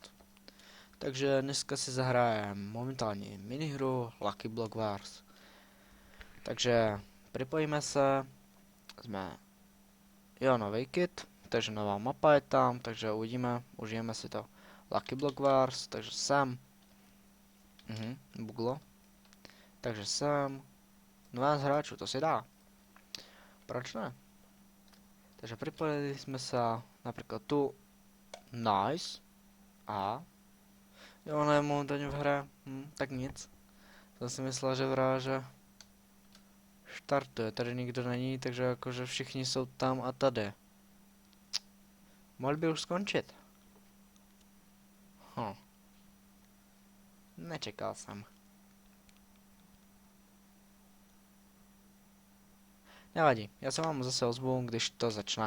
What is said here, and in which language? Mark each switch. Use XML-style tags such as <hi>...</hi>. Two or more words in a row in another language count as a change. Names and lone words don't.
<sk>Takže dneska si zahrajem momentálne minihru Lucky Block Wars. Takže pripojíme sa, sme nový kit, takže nová mapa je tam, takže uvidíme, užijeme si to Lucky Block Wars, takže sem. Buglo. Takže sem.</sk> <cs>12 hráčů, to si dá. Proč ne?</cs> <sk>Takže pripojili sme sa napríklad tu. Nice. A jo, ona je momentálne v hre.</sk> <cs>Tak nic.</cs> <sk>Som si myslel, že vrá, že štartuje.</sk> <cs>Tady nikdo není, takže akože všichni jsou tam a tady. Mohli by už skončit. Nečekal jsem. Nevadí, já se vám zase ozvu, když to začne.</cs>